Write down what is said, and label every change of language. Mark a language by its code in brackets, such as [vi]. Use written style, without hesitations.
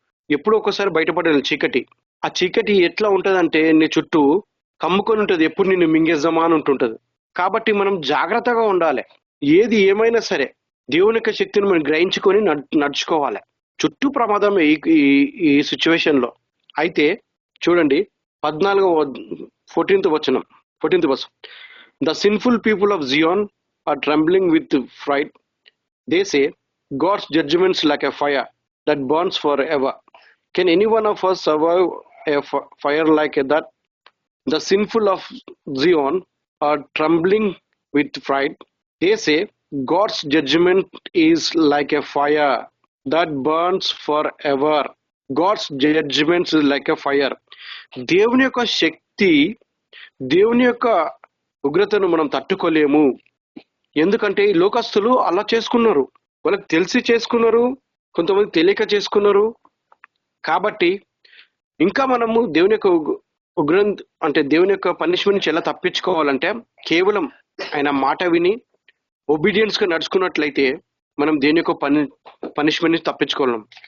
[te] ఎప్పుడో ఒకసారి బయటపడే చీకటి. ఆ చీకటి ఎట్లా ఉంటదంటే నీ చుట్టూ కమ్ముకొని ఉంటది, ఎప్పుడు నిన్ను మింగేద్దామా అని ఉంటుంటది. కాబట్టి మనం జాగ్రత్తగా ఉండాలి. ఏది ఏమైనా సరే దేవుని యొక్క శక్తిని మనం గ్రహించుకొని నడుచుకోవాలి. చుట్టూ ప్రమాదం ఈ ఈ సిచ్యువేషన్ లో. అయితే చూడండి 14th వచనం, 14th verse. [en] The sinful people of Zion are trembling with fright. They say, God's judgments like a fire that burns forever. Can any one of us survive a fire like that? The sinful of Zion are trembling with fright. They say, God's judgment is like a fire that burns forever. God's judgment is like a fire. [te] దేవుని యొక్క శక్తి, దేవుని యొక్క ఉగ్రతను మనం తట్టుకోలేము. ఎందుకంటే ఈ లోకస్తులు అలా చేసుకున్నారు, వాళ్ళకి తెలిసి చేసుకున్నారు, కొంతమంది తెలియక చేసుకున్నారు. కాబట్టి ఇంకా మనము దేవుని యొక్క అంటే దేవుని యొక్క పనిష్మెంట్ నుంచి ఎలా తప్పించుకోవాలంటే కేవలం ఆయన మాట విని ఒబీడియన్స్ గా నడుచుకున్నట్లయితే మనం దేని యొక్క పనిష్మెంట్ నుంచి తప్పించుకోలేం.